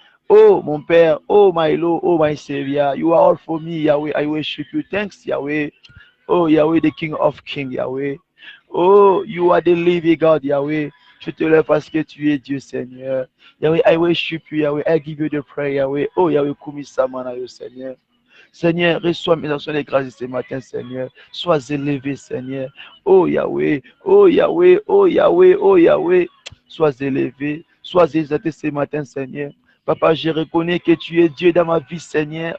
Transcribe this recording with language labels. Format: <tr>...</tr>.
<fr>Oh, mon Père,</fr> <en>oh, my Lord, oh, my Savior, you are all for me, Yahweh. I worship you. Thanks, Yahweh. Oh, Yahweh, the King of Kings, Yahweh. Oh, you are the living God, Yahweh.</en> <fr>Je te lève parce que tu es Dieu, Seigneur.</fr> <en>Yahweh, I worship you, Yahweh. I give you the prayer, Yahweh. Oh, Yahweh, Kumisamana, Seigneur.</en> <fr>Seigneur, reçois mes actions de grâce ce matin, Seigneur. Sois élevé, Seigneur. Oh Yahweh, oh Yahweh, oh Yahweh, oh Yahweh. Sois élevé, sois exalté ce matin, Seigneur. Papa, je reconnais que tu es Dieu dans ma vie, Seigneur.</fr>